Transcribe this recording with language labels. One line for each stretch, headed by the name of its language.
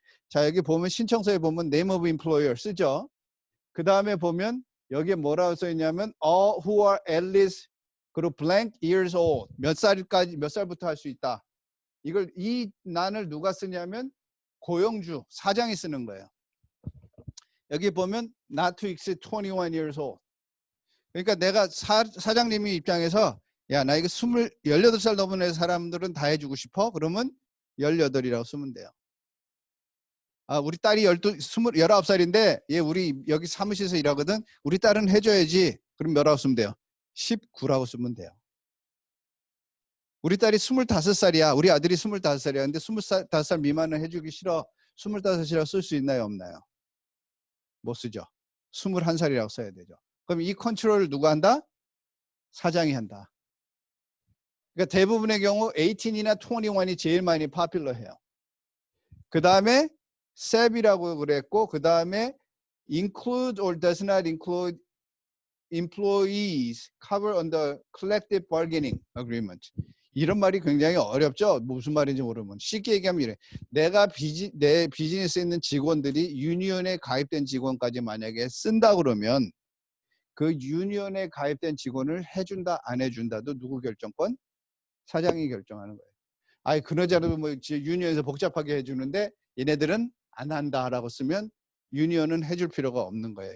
Korean: 자, 여기 보면 신청서에 보면
English: name of employer
Korean: 쓰죠. 그 다음에 보면 여기에 뭐라고 써 있냐면
English: all who are at least
Korean: 그리고
English: blank years old
Korean: 몇 살부터 할 수 있다. 이걸 이 난을 누가 쓰냐면 고용주 사장이 쓰는 거예요. 여기 보면
English: not to exceed 21 years old.
Korean: 그러니까 내가 사장님이 입장에서 야, 나 이거 18살 넘은 사람들은 다 해주고 싶어? 그러면 18이라고 쓰면 돼요. 아, 우리 딸이 19살인데 얘 우리 여기 사무실에서 일하거든. 우리 딸은 해줘야지. 그럼 몇라고 쓰면 돼요? 19라고 쓰면 돼요. 우리 딸이 25살이야. 우리 아들이 25살이야. 근데 25살 미만은 해주기 싫어. 25이라고 쓸 수 있나요? 없나요? 못 쓰죠. 21살이라고 써야 되죠. 그럼 이 컨트롤을 누가 한다? 사장이 한다. 그러니까 대부분의 경우 18이나 21이 제일 많이 파퓰러해요. 그 다음에 SAB이라고 그랬고 그 다음에
English: include or does not include employees covered under collective bargaining agreement.
Korean: 이런 말이 굉장히 어렵죠. 무슨 말인지 모르면. 쉽게 얘기하면 이래. 내 비즈니스에 있는 직원들이 유니언에 가입된 직원까지 만약에 쓴다 그러면 그 유니언에 가입된 직원을 해준다 안 해준다도 누구 결정권? 사장이 결정하는 거예요. 아니 그러자도 뭐 유니언에서 복잡하게 해주는데 얘네들은 안 한다라고 쓰면 유니언은 해줄 필요가 없는 거예요.